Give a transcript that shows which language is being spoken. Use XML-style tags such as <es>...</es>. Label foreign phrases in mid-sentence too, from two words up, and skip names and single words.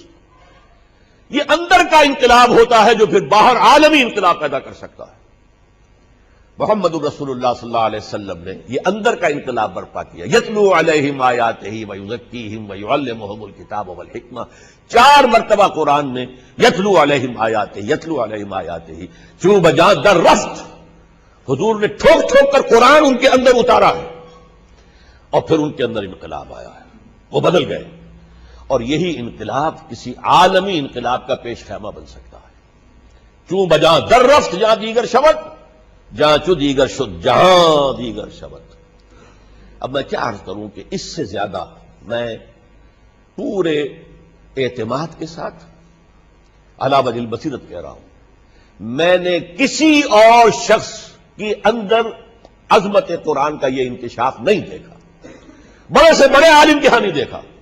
<ur>یہ اندر کا انقلاب ہوتا ہے جو پھر باہر عالمی انقلاب پیدا کر سکتا ہے۔ محمد رسول اللہ</ur> <ar>صلی اللہ علیہ وسلم</ar> <ur>نے یہ اندر کا انقلاب برپا کیا۔</ur> <ar>یتلو علیہم آیاتہ ویزکیہم ویعلمہم الکتاب والحکمہ،</ar> <ur>4 مرتبہ قرآن میں</ur> <ar>یتلو علیہم آیاتہ، یتلو علیہم آیاتہ،</ar> <fa>چوں بجاں در رفت،</fa> <ur>حضور نے ٹھوک ٹھوک کر قرآن ان کے اندر اتارا ہے، اور پھر ان کے اندر انقلاب آیا ہے، وہ بدل گئے۔ اور یہی انقلاب کسی عالمی انقلاب کا پیش خیمہ بن سکتا ہے۔</ur> <fa>چوں بجاں در رفت جہاں دیگر شود، جہاں چو دیگر شد جہاں دیگر شود۔</fa> <ur>اب میں کیا عرض کروں کہ اس سے زیادہ میں پورے اعتماد کے ساتھ</ur> <ar>علی وجہ البصیرت</ar> <ur>کہہ رہا ہوں، میں نے کسی اور شخص کی اندر عظمت قرآن کا یہ انکشاف نہیں دیکھا، بڑے سے بڑے عالم کے ہاں نہیں دیکھا۔</ur>